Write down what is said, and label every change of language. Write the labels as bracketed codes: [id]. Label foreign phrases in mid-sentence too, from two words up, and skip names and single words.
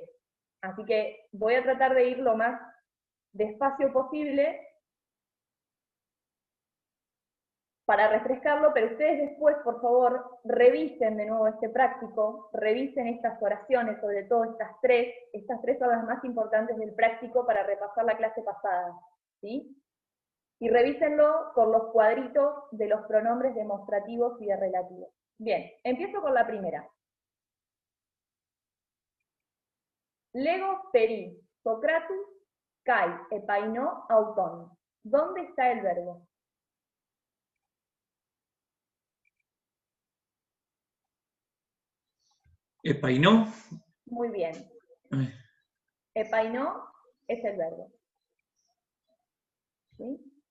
[es] Así que voy a tratar de ir lo más despacio posible para refrescarlo, pero ustedes después, por favor, revisen de nuevo este práctico, revisen estas oraciones, sobre todo estas tres son las más importantes del práctico para repasar la clase pasada, ¿sí? Y revísenlo con los cuadritos de los pronombres demostrativos y de relativos. Bien, empiezo con la primera. [el] λέγω περὶ, Σωκράτους, καὶ, ἐπαινῶ, αὐτόν. [es] ¿Dónde está el verbo? ¿Epainó? Muy bien. Epainó es el verbo. ¿Sí?